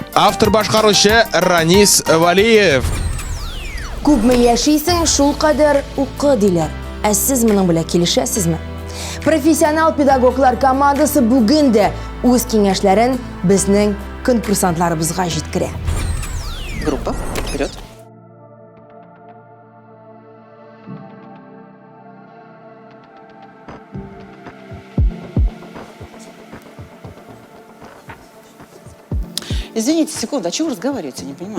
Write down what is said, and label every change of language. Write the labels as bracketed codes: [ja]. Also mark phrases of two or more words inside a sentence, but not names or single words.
[tt] автор башкаручы Ранис Валиев. Күпме яшисең, шул кадәр укы диләр. Ә сез моның белән килешәсезме? Профессионал педагоглар командасы бүген дә үз киңәшләрен безнең конкурсантларыбызга җиткерә. [ru] Группа, вперед. Извините, секунду, о чем вы разговариваете, не понимаю.